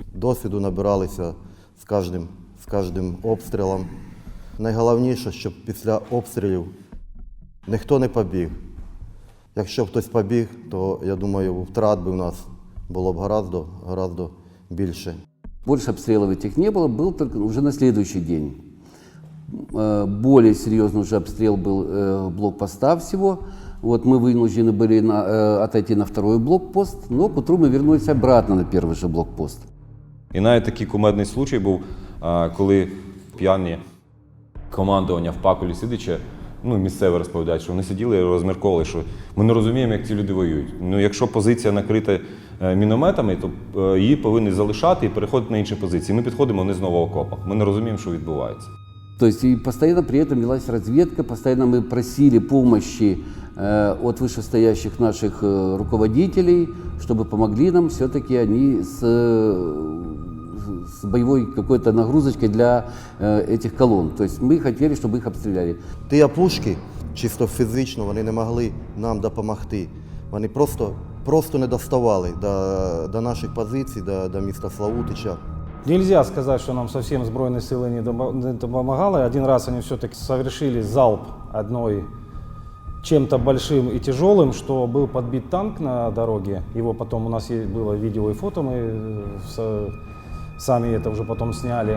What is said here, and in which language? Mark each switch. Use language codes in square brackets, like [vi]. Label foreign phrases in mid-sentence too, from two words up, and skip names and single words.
[uk] Досвіду набиралися з кожним обстрілом. Найголовніше, щоб після обстрілів ніхто не побіг. Якщо хтось побіг, то, я думаю, втрат би в нас було б гораздо більше. [ru] Больше обстрелов этих не было, был только уже на следующий день. Более серьезный уже обстрел был блокпоста всего. Вот мы вынуждены были отойти на второй блокпост, но к утру мы вернулись обратно на первый же блокпост. [uk] І навіть такий кумедний случай був, коли п'яні командування в Пакулі сидячи, місцеві розповідають, що вони сиділи і розмірковували, що ми не розуміємо, як ці люди воюють. Якщо позиція накрита мінометами, то її повинні залишати і переходити на інші позиції. Ми підходимо, вони знову в окопах. Ми не розуміємо, що відбувається. [ru] То есть и постоянно при этом велась разведка, постоянно мы просили помощи от вышестоящих наших руководителей, чтобы помогли нам все-таки они с боевой какой-то нагрузочкой для этих колонн. То есть мы хотели, чтобы их обстреляли. [uk] Ті опушки, чисто фізично, вони не могли нам допомогти. Вони просто не доставали до наших позицій, до міста Славутича. [ru] Нельзя сказать, что нам совсем Збройные силы не помогало. Один раз они все-таки совершили залп одной чем-то большим и тяжелым, что был подбит танк на дороге. Его потом у нас было видео и фото, мы сами это уже потом сняли.